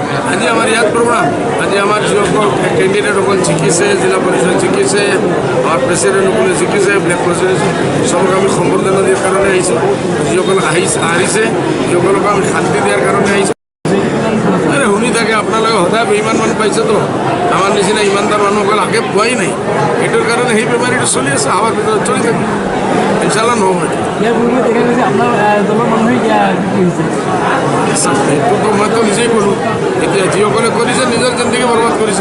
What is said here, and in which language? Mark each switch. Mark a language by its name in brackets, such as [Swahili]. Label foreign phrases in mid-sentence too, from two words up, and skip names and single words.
[Assamese] আজি আমার ইয়াত প্রোগ্রাম আজি আমার যিসকল ক্যান্ডিডেট সকল জিকিছে জিলা পরিষদ জিকিছে আমার প্রেসিডেন্ট সকলে জিকিছে ব্লেক প্রেসিডেন্ট সবকে আমি সম্বর্ধনা দিয়ার কারণে আহিছোঁ যিসকল হাৰিছে যিসকলক আমি শান্তি দিয়ার কারণে আহিছোঁ আরে শুনি থাকে আপোনালোকে সদায় বেইমান মানুহ পাইছে তো আমার নিচিনা ইমানদার মানুহসকল আগে পোৱাই নাই এইটোৰ কাৰণে সেই বেমাৰীটো চলি আছে আমাৰ ভিতৰত চলি থাকে [Arabic] إن شاء الله [Assamese] নহ'ব এইটোতো মইতো নিজেই ক'লোঁ এতিয়া যিসকলে কৰিছে নিজৰ জিন্দগী বৰবাদ কৰিছে